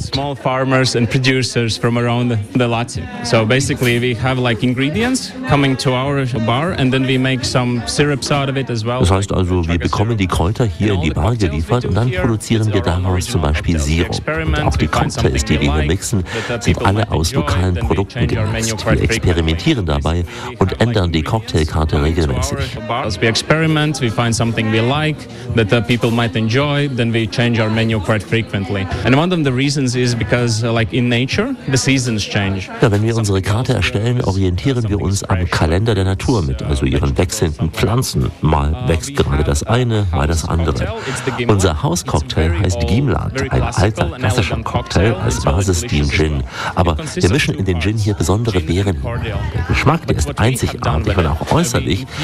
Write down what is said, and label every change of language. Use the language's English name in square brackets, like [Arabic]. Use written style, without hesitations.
[English] Small farmers and producers from around the Latvia. So basically we have like ingredients coming to our bar and then we make some syrups out of it as well. [German] Das heißt also, wir bekommen die Kräuter hier in die Bar geliefert und dann produzieren wir daraus zum Beispiel Sirup. Und auch die Cocktails, die wir hier mixen, sind alle aus lokalen Produkten gemacht. Wir experimentieren dabei und ändern die Cocktailkarte regelmäßig. [English] As we experiment, we find something we like that the people might enjoy, then we change our menu quite frequently. And one of the reasons is because, like in nature, the seasons change. [German] Ja, wenn wir unsere Karte erstellen, orientieren wir uns am Kalender der Natur mit, also ihren wechselnden Pflanzen. Mal wächst gerade das eine, mal das andere. Unser Hauscocktail heißt Gimlet, ein alter klassischer Cocktail als Basis dient Gin. Aber wir mischen in den Gin hier besondere Beeren. Der Geschmack, der ist einzigartig und auch äußerlich.